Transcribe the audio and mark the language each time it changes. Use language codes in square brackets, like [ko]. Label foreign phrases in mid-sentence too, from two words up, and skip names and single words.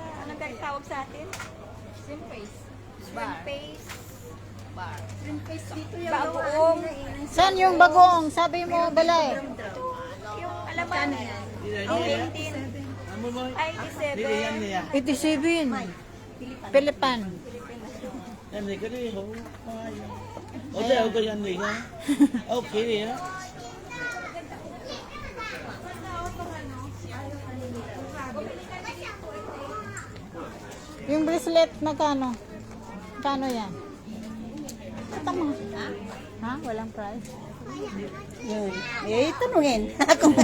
[tl] Anong tawag sa atin? [en] Shrimp paste. Shrimp paste. Shrimp paste [tl] dito yung bagoong. Saan yung bagoong? Sabi mo, balay. Yung alaman. Yung 18. Ay, 87. 87. Pilipan. [vi] Em thì cái đi không ở đây ở cái anh gì ha ok đi á [tl] Yung bracelet, magkano? Magkano yan? Tama. Ha? Walang price? Yun. Eh, tanungin. Ako.